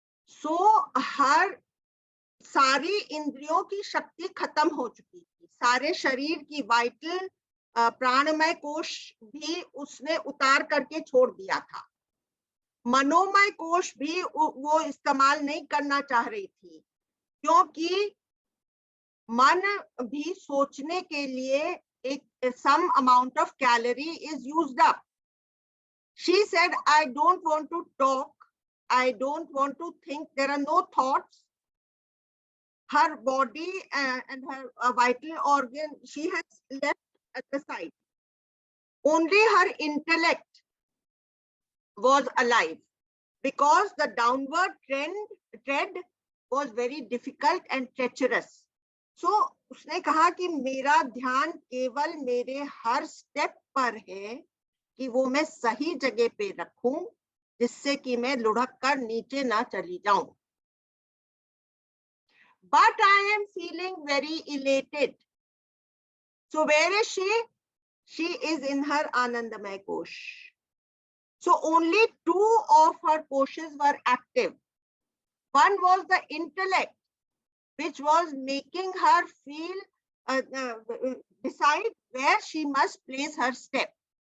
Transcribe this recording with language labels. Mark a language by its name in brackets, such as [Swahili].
[Hindi] सो हर सारी इंद्रियों की शक्ति खत्म हो चुकी थी, सारे शरीर की वाइटल प्राणमय कोश भी उसने उतार करके छोड़ दिया था, मनोमय कोश भी वो इस्तेमाल नहीं करना चाह रही थी, क्योंकि मन भी सोचने के लिए [English] some amount of calorie is used up. She said, I don't want to talk, I don't want to think, there are no thoughts. Her body and her vital organ, she has left at the side. Only her intellect was alive. because the downward tread was very difficult and treacherous. [Hindi] So उसने कहा कि मेरा ध्यान केवल मेरे हर step पर है कि वो मैं सही जगह पे रखूं, जिससे कि मैं लुढ़क कर नीचे ना चली जाऊं. [English] But I am feeling very elated. So where is she? She is in her Anandamay Kosh. So only 2 of her koshes were active. One was the intellect, which was making her feel, decide where she must place her step.